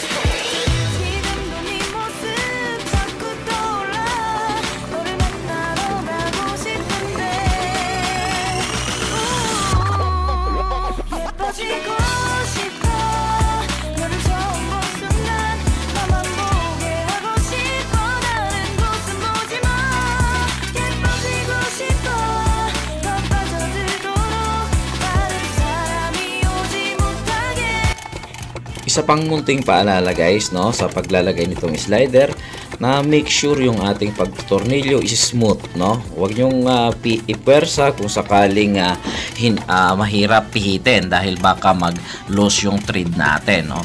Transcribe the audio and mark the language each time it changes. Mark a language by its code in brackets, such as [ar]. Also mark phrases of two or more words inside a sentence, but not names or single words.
[ko] 지금도 네 모습 자꾸 떠올라 너를 만나러 가고 싶은데 예뻐지고 싶어 너를 처음 본 순간 나만 보게 하고 싶어 다른 곳은 보지 마 예뻐지고 싶어 더 빠져들도록 다른 사람이 오지 못하게 [tl] Isa pang munting paalala guys, no, sa paglalagay nitong slider, na [en] make sure [tl] yung ating pagtornilyo [en] is smooth, [tl] no. Huwag nyong ipuwersa kung sakaling mahirap pihitin dahil baka mag-loose yung thread natin, no.